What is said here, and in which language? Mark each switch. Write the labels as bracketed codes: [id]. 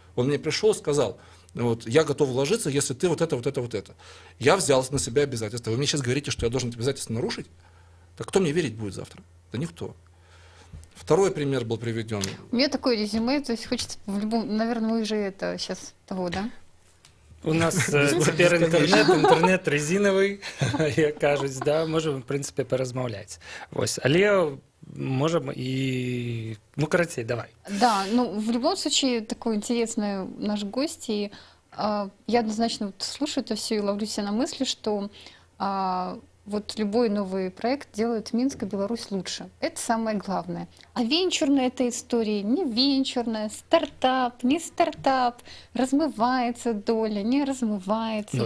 [ru] Он мне пришел и сказал, я готов вложиться, если ты вот это. Я взял на себя обязательства. Вы мне сейчас говорите, что я должен это обязательство нарушить? Так кто мне верить будет завтра? Да никто. Второй пример был приведен. У меня такое резюме, то есть хочется в любом... Наверное, вы же это сейчас того, да? [be] У нас цяпер інтэрнэт резінавы, як кажуць, да, можам, в прынцыпе, паразмаўляць. Вось, але [ru] можем и... короче, давай. Да, в любом случае, такой интересный наш гость, и я однозначно слушаю это все и ловлю себя на мысли, что вот любой новый проект делает Минск и Беларусь лучше. Это самое главное. А венчурная эта история не венчурная, стартап, не стартап, размывается доля, не размывается.